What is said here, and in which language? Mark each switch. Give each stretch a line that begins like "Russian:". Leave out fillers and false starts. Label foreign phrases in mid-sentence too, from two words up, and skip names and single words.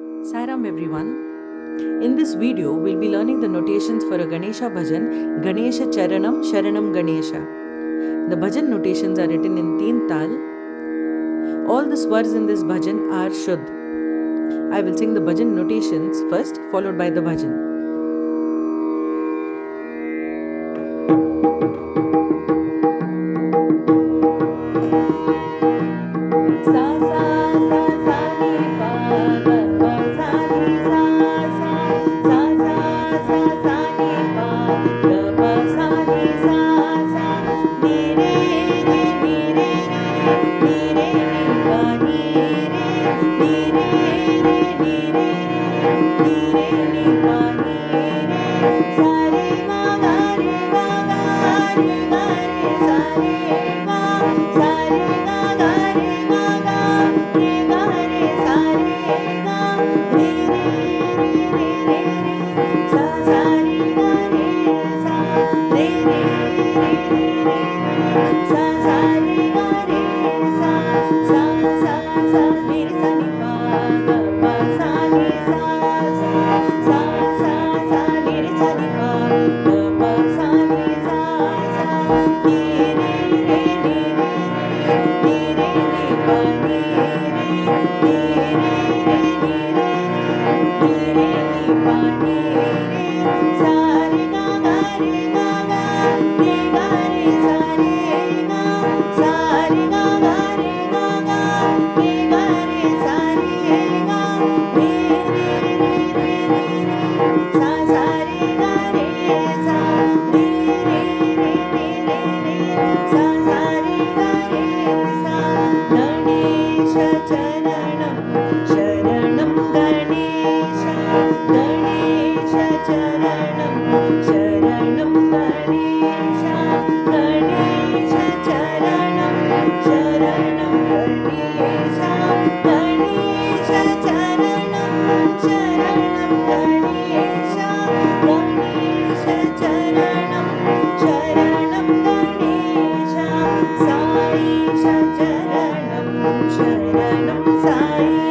English: Sairam everyone. In this video, we'll be learning the notations for a Ganesha bhajan, Ganesha Charanam Sharanam Ganesha. The bhajan notations are written in Teen Tal. All the swars in this bhajan are Shuddh. I will sing the bhajan notations first, followed by the bhajan. Sa sa sa sa ni pa ga ga sa ni sa sa sa sa sa sa ni pa ga pa sa ni sa sa ni re re ni re re ni re ni pa ni re ni re re ni re re ni re ni pa ni re sa re ma ga re ga ga re ga re sa re ga sa re ga ga re ga ga re ga re sa re ga re re re re re re sa sa re ga re sa re re re re re sa sa re ga re sa sa sa sa ni re sa ni pa ga pa sa ni sa sa sa sa sa ni re sa ni pa ga pa sa ni sa sa ni re re ni re re ni re ni pa ni re ni re re ni re re ni re ni pa ni re sa re ga ga re ga ga re ga re sa re ga sa re ga ga re ga ga re ga re sa re ga re re re re re sa sa re ga re sa re re re re re sa sa re ga re sa
Sanskrit: Ganesha Charanam Sharanam Ganesha Ganesha Charanam Sharanam Ganesha Ganesha Charanam Sharanam Ganesha Ganesha Charanam Sharanam Ganesha Ganesha Charanam Sharanam Ganesha Sai Charanam Sharanam Sai